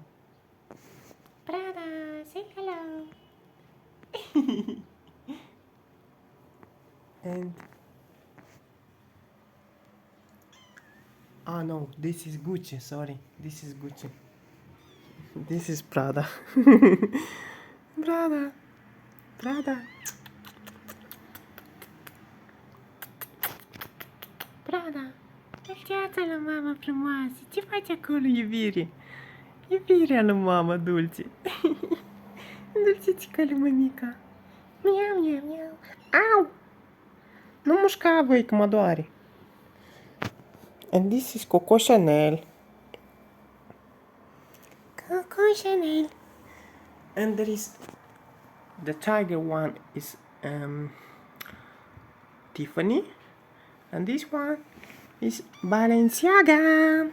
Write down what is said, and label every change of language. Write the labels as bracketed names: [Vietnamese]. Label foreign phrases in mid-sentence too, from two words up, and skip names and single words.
[English] Prada, say hello. And no, this is Gucci. Sorry, this is Gucci. This is Prada. Prada. Prada. Prada. [Romanian] Dulceața mama frumoasă. Ce faci acolo, iubire? Iubirea lui mama, Dulce. Dulcecica lui mămica. Miau, miau, miau. Au! Nu mușca, băi, că mă doare. [English] And this is Coco Chanel. Coco Chanel. And there is the tiger one is Tiffany. And this one is Balenciaga.